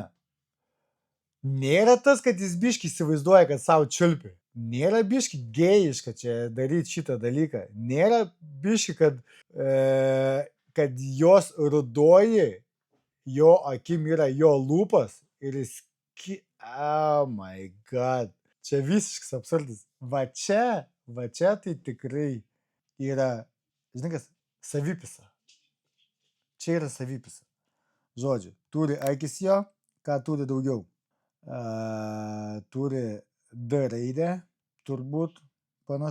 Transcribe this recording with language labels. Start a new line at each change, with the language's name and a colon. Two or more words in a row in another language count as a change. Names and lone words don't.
Lithuanian: Nėra tas, kad jis biški įsivaizduoja, kad savo čiulpi. Nėra biški gėjiška čia daryti šitą dalyką. Nėra biški, kad jos rudoji, jo akim yra jo lūpas ir jis...
English: Oh my god.
Lithuanian: Čia visiškas absurdas. Va čia tai tikrai yra, žinai kas, savipisa. Čia yra savipisa. Žodžiu, turi akis jo, ką turi daugiau. Turi D raidę, turbūt panašu, kad D.